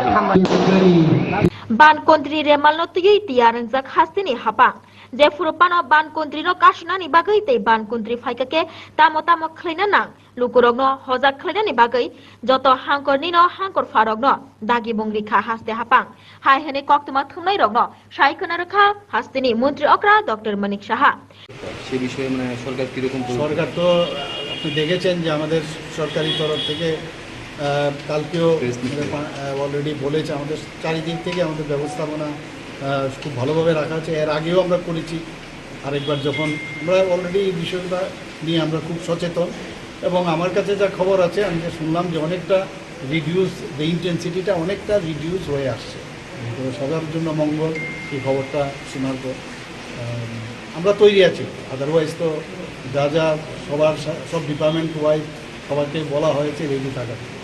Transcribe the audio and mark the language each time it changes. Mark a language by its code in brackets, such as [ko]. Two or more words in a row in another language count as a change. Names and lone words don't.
[trp] ban kontri remal no tigi tiarang jak hastini hapang je furupano ban kontri no kasnani bagai te ban kontri faikake tamo khlina nang lukurogno hojak khlina ni bagai joto hangkor ni no hangkor farogno dagi bungri kha haste hapang hai hene koktuma thumnai rogno saikona rakha hastini মন্ত্রী অকরা ডক্টর মানিক সাহা [bn] সে বিষয়ে মানে সরকার কি রকম সরকার তো আপনি দেখেছেন যে আমাদের সরকারি তরফ থেকে কালকেও অলরেডি বলেছে আমাদের চারিদিক থেকে আমাদের ব্যবস্থাপনা খুব ভালোভাবে রাখা আছে এর আগেও আমরা করেছি আরেকবার যখন আমরা অলরেডি এই বিষয়টা নিয়ে আমরা খুব সচেতন এবং আমার কাছে যা খবর আছে আমি যে শুনলাম যে অনেকটা [en] reduce the intensity [bn] অনেকটা রিডিউস হয়ে আসছে তো সবার জন্য মঙ্গল এই খবরটা শোনার পর আমরা তৈরি আছি আদারওয়াইজ তো যা যা সব [en] department wise [bn] সবাইকে বলা হয়েছে রেডি থাকার